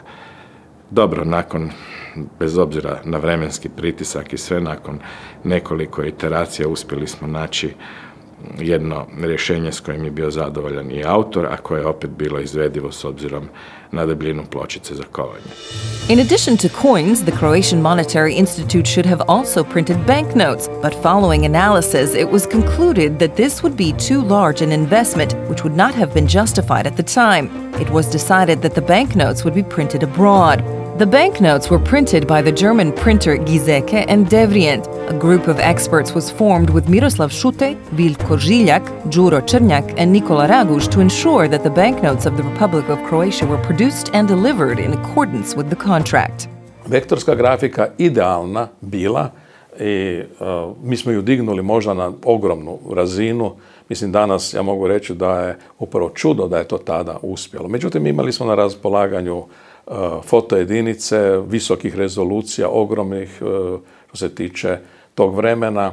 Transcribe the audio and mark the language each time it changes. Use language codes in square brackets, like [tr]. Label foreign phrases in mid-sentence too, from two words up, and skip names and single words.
[hr] Dobro, bez obzira na vremenski pritisak i sve, nakon nekoliko iteracija uspjeli smo naći jedno rješenje s kojim je bio zadovoljan i autor, a koje je opet bilo izvedivo s obzirom na debljinu pločice za kovanje. [en] In addition to coins, the Croatian Monetary Institute should have also printed banknotes, but following analysis, it was concluded that this would be too large an investment, which would not have been justified at the time. It was decided that the banknotes would be printed abroad. The banknotes were printed by the German printer Giesecke and Devrient. A group of experts was formed with Miroslav Šutej, Vilko Žiljak, Đuro Črnjak, and Nikola Raguš to ensure that the banknotes of the Republic of Croatia were produced and delivered in accordance with the contract. [hr] Vektorska grafika idealna bila i mi smo ju dignuli možda na ogromnu razinu. Mislim, danas ja mogu reći da je upravo čudo da je to tada uspjelo. Međutim, imali smo na raspolaganju fotojedinice, visokih rezolucija, ogromnih što se tiče tog vremena.